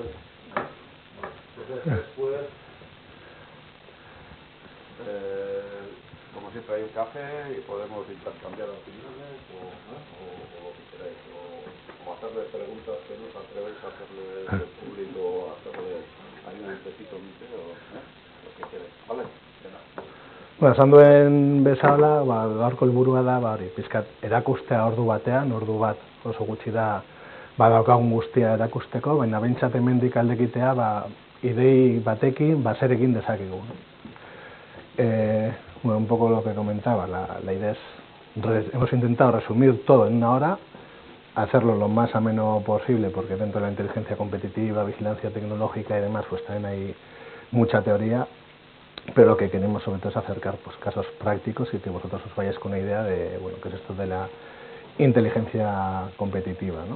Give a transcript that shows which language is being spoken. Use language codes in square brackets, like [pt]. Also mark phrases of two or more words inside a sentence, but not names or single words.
[es] Entonces después, como siempre hay un café y podemos intercambiar opiniones o lo que queráis, o hacerle preguntas que no os atrevéis a hacerle al público, o hacerle ahí un entecito lo que queráis, ¿vale? [eu] Bueno, esan duen bezala, gaurko helburua da, pizkat erakustea ordu batean, ordu bat oso gutxi da daukagun guztia erakusteko, baina behintzat hemendik aldekitea idei batekin zer egin dezakegu. [es] Bueno, un poco lo que comentaba, la idea es, hemos intentado resumir todo en una hora, hacerlo lo más ameno posible, porque dentro de la inteligencia competitiva, vigilancia tecnológica y demás, pues también hay mucha teoría, pero lo que queremos sobre todo es acercar pues, casos prácticos y que vosotros os vayáis con una idea de, bueno, qué es esto de la inteligencia competitiva, ¿no?